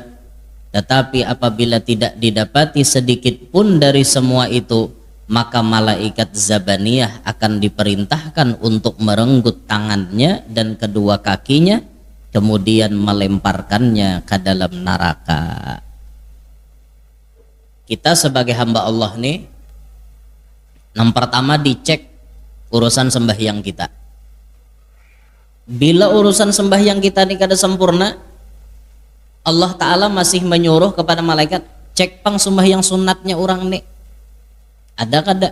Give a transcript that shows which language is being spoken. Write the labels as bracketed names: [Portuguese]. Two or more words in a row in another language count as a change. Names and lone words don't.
[Indonesian] Tetapi apabila tidak didapati sedikit pun dari semua itu, maka malaikat Zabaniyah akan diperintahkan untuk merenggut tangannya dan kedua kakinya, kemudian melemparkannya ke dalam neraka. Kita sebagai hamba Allah nih, yang pertama dicek urusan sembahyang kita. [Banjar] Bila urusan sembahyang kita ini kada sempurna, Allah Ta'ala masih menyuruh kepada malaikat, cek pang sembahyang sunatnya orang nih, ada kada?